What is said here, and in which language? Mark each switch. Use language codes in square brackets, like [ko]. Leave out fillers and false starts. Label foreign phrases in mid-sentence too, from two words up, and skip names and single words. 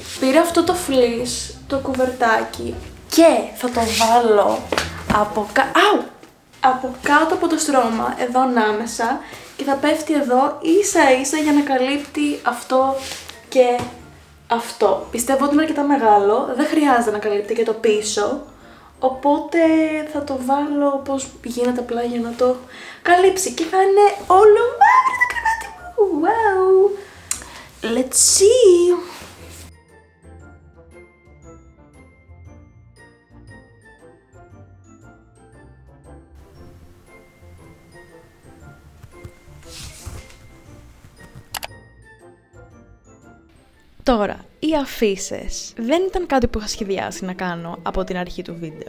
[el] Πήρα αυτό το fleece, το κουβερτάκι και θα το βάλω από κάτω από το στρώμα, εδώ ανάμεσα και θα πέφτει εδώ ίσα ίσα για να καλύπτει αυτό και αυτό. Πιστεύω ότι είναι αρκετά μεγάλο, δεν χρειάζεται να καλύπτει και το πίσω, οπότε θα το βάλω όπως γίνεται απλά για να το καλύψει και θα είναι όλο μαύρο το κρεβάτι μου. [en] Wow! Let's see! [el] Τώρα, οι αφίσες δεν ήταν κάτι που είχα σχεδιάσει να κάνω από την αρχή του βίντεο.